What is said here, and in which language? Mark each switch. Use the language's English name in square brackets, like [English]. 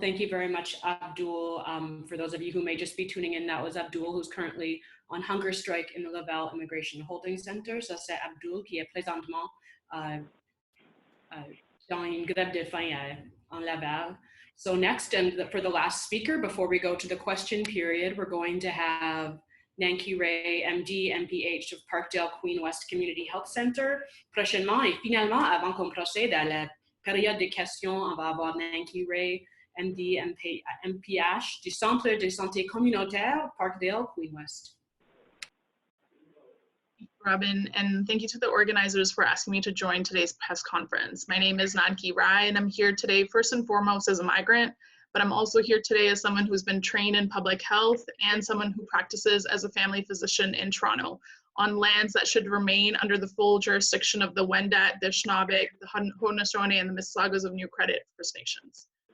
[English] Thank you very much, Abdoul. For those of you who may just be tuning in, that was Abdoul, who's currently on hunger strike in the Laval Immigration Holding Centre. [French] Ça, c'est Abdoul qui est présentement dans une grève de faim en Laval. [English] So next, and for the last speaker, before we go to the question period, we're going to have Nanky Ray, MD, MPH of Parkdale Queen West Community Health Center. [French] Prochainement, et finalement, avant qu'on procède à la période de questions, on va avoir Nanky Ray, MD, MPH du Centre de santé communautaire Parkdale Queen West. [English] Robyn, and thank you to the organizers for asking me to join today's press conference. My name is Nanky Rai, and I'm here today first and foremost as a migrant, but I'm also here today as someone who's been trained in public health and someone who practices as a family physician in Toronto on lands that should remain under the full jurisdiction of the Wendat, the Shnabik, the Haudenosaunee, and the Mississaugas of New Credit First Nations.